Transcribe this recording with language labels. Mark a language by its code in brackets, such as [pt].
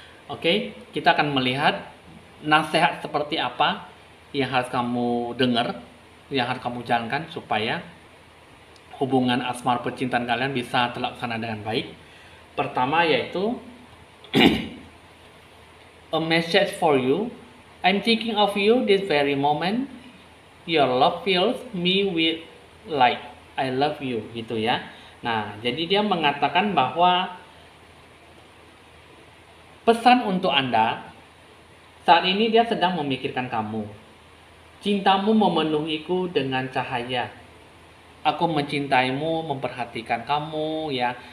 [id] Oke, kita akan melihat nasihat seperti apa yang harus kamu dengar, yang harus kamu jalankan supaya hubungan asmara percintaan kalian bisa terlaksana dengan baik. Pertama yaitu [en] a message for you. I'm thinking of you this very moment. Your love fills me with light. I love you, gitu ya. [id] Nah, jadi dia mengatakan bahwa pesan untuk Anda, saat ini dia sedang memikirkan kamu. Cintamu memenuhiku dengan cahaya. Aku mencintaimu, memperhatikan kamu, ya.